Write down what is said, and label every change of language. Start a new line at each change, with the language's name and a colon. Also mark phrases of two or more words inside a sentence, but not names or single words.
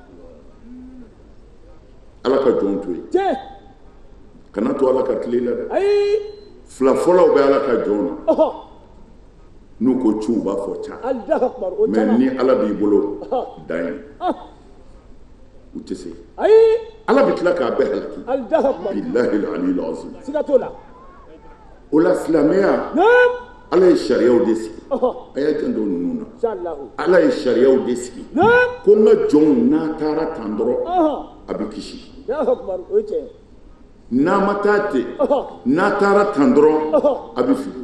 Bambara: ala ka jɔnw to yen kana to ala ka tile la dɛ ayi fila fɔlɔw bɛ ala ka jɔnw na n'u ko ciw b'a fɔ ca
Arabic: الله أكبر o
Bambara: mais ni ala b'i bolo dan ye u tɛ se ayi ala bɛ tila k'a bɛɛ halaki
Arabic: الله أكبر بالله العلي العظيم
Bambara: siga t'o la o la silamɛya ala ye sariyaw de sigi a y'a janto ninnu na
Arabic: إن شاء الله
Bambara: ala ye sariyaw de sigi ko n ka jɔnw n'a taara tan dɔrɔn a bɛ kisi
Arabic: الله أكبر
Bambara: o ye tiɲɛ n'a ma taa ten n'a taara tan dɔrɔn a bɛ fili